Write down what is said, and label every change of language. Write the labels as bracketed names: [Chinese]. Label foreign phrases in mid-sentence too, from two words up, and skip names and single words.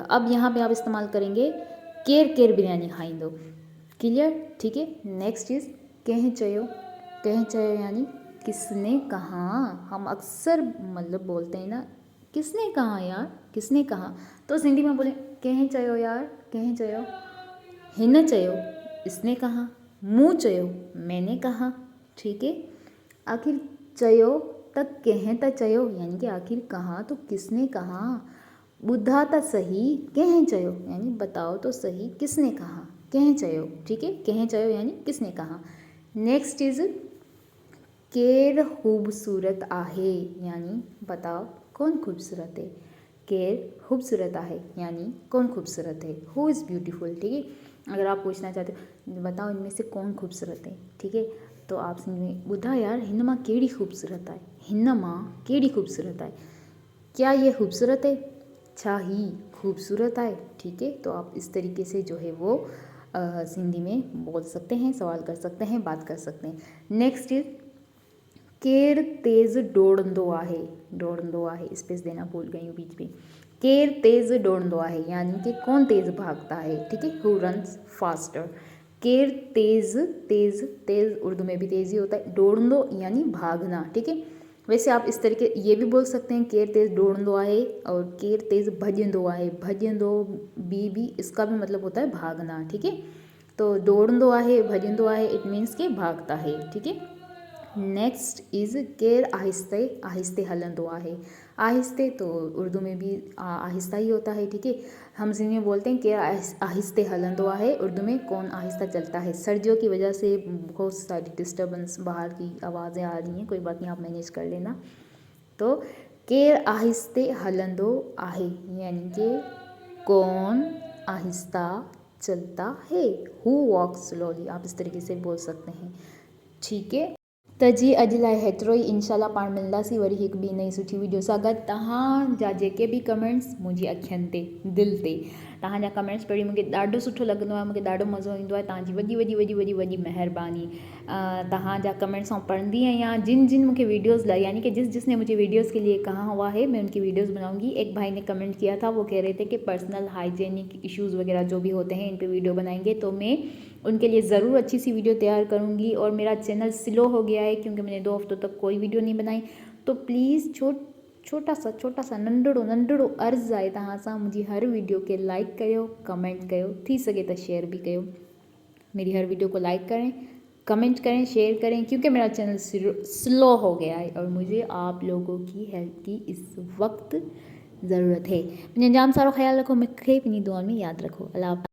[Urdu] اب یہاں پہ آپ استعمال کریں گے [Sindhi] केर बिरयानी खाइंदो। [Urdu] کلیئر، ٹھیک ہے. نیکسٹ چیز [Sindhi] कहें चयो [Urdu] یعنی کس نے کہا. ہم اکثر مطلب بولتے ہیں نا کس نے کہا یار، کس نے کہا، تو سندھی میں بولے [Sindhi] कहें चयो [Urdu] یار, [Sindhi] कहें चयो, हिन चयो, [Urdu] اس نے کہا, [Sindhi] मूं चयो, [Urdu] میں نے کہا، ٹھیک ہے. [Sindhi] आखिर चयो तक कहें त चयो [Urdu] یعنی کہ آخر کہا تو کس نے کہا, [Sindhi] बुधा त सही कहें चयो [Urdu] یعنی بتاؤ تو صحیح کس نے کہا, [Sindhi] कहें चयो, [Urdu] ٹھیک ہے. [Sindhi] कहें चयो [Urdu] یعنی کس نے کہا. [English] next is [Sindhi] केर खूबसूरत आहे [Urdu] یعنی بتاؤ کون خوبصورت ہے, [Sindhi] केर खूबसूरत आहे [Urdu] یعنی کون خوبصورت ہے, [English] who is beautiful, [Urdu] ٹھیک ہے. اگر آپ پوچھنا چاہتے ہو بتاؤ ان میں سے کون خوبصورت ہے، ٹھیک ہے، تو آپ میں [Sindhi] बुधा यार हिन मां कहिड़ी खूबसूरत आहे, हिन मां कहिड़ी खूबसूरत आहे, [Urdu] کیا یہ خوبصورت ہے, [Sindhi] छा ही खूबसूरत आहे, [Urdu] ٹھیک ہے. تو آپ اس طریقے سے جو ہے وہ سندھی میں بول سکتے ہیں، سوال کر سکتے ہیں، بات کر سکتے ہیں. [English] next is [Sindhi] केर तेज़ डोड़ंदो आहे, [Urdu] اسپیس دینا بھول گئی ہوں بیچ میں. [Sindhi] केर तेज़ डोड़ंदो आहे [Urdu] یعنی کہ کون تیز بھاگتا ہے، ٹھیک ہے, [English] who runs faster. [Sindhi] केर तेज़ [Urdu] اردو میں بھی تیزی ہوتا ہے، ڈوڑندو یعنی بھاگنا، ٹھیک ہے. ویسے آپ اس طریقے یہ بھی بول سکتے ہیں [Sindhi] केर तेज़ डोड़ंदो आहे [Urdu] اور [Sindhi] केर तेज़ भजंदो आहे, [Urdu] بھجندو بھی اس کا بھی مطلب ہوتا ہے بھاگنا، ٹھیک ہے. [Sindhi] तो डोड़ंदो आहे, भजंदो आहे, [English] it means [Urdu] کہ بھاگتا ہے، ٹھیک ہے. [English] next is [Sindhi] केर आहिस्ते हलंदो आहे, [Urdu] آہستے تو اردو میں بھی آہستہ ہی ہوتا ہے، ٹھیک ہے. ہم سندھی میں بولتے ہیں [Sindhi] केर आहिस्ते हलंदो आहे, [Urdu] اردو میں کون آہستہ چلتا ہے. سردیوں کی وجہ سے بہت ساری ڈسٹربنس، باہر کی آوازیں آ رہی ہیں، کوئی بات نہیں، آپ مینیج کر لینا. تو [Sindhi] केर आहिस्ते हलंदो आहे [Urdu] یعنی کہ کون آہستہ چلتا ہے, [English] who walks slowly, [Urdu] آپ اس طریقے سے بول سکتے ہیں، ٹھیک ہے. [Sindhi] त जी अॼु लाइ हेतिरो ई। इंशाल्लाह पाण मिलंदासीं वरी हिकु ॿी नई सुठी वीडियो सां गॾु। तव्हांजा जेके बि कमेंट्स मुंहिंजी अखियुनि ते, दिलि ते, तव्हांजा कमेंट्स पढ़ी मूंखे ॾाढो सुठो लॻंदो आहे, मूंखे ॾाढो मज़ो ईंदो आहे। तव्हांजी वॾी महिरबानी। तव्हांजा कमेंट्स आउं पढ़ंदी आहियां। जिन मूंखे वीडियोज़ लाई [Urdu] یعنی کہ جس نے مجھے ویڈیوز کے لیے کہا ہوا ہے میں ان کی ویڈیوز بناؤں گی. ایک بھائی نے کمنٹ کیا تھا، وہ کہہ رہے تھے کہ [English] personal hygienic issues [Urdu] وغیرہ جو بھی ہوتے ہیں ان پہ ویڈیو بنائیں گے، تو میں ان کے لیے ضرور اچھی سی ویڈیو تیار کروں گی. اور میرا چینل سلو ہو گیا ہے کیونکہ میں نے 2 ہفتوں تک کوئی ویڈیو نہیں بنائی، تو پلیز چھوٹا سا [Sindhi] नंढड़ो अर्ज़ु आहे तव्हां सां, मुंहिंजी हर वीडियो के लाइक कयो, कमेंट कयो, थी सके तो शेयर भी कयो। [Urdu] میری ہر ویڈیو کو لائک کریں، کمنٹ کریں، شیئر کریں، کیونکہ میرا چینل سلو ہو گیا ہے اور مجھے آپ لوگوں کی ہیلپ کی اس وقت ضرورت ہے. [Sindhi] मुझे जाम सारो ख्याल रखो, मूंखे पंहिंजी दुआ में यादि रखो। अल्लाह।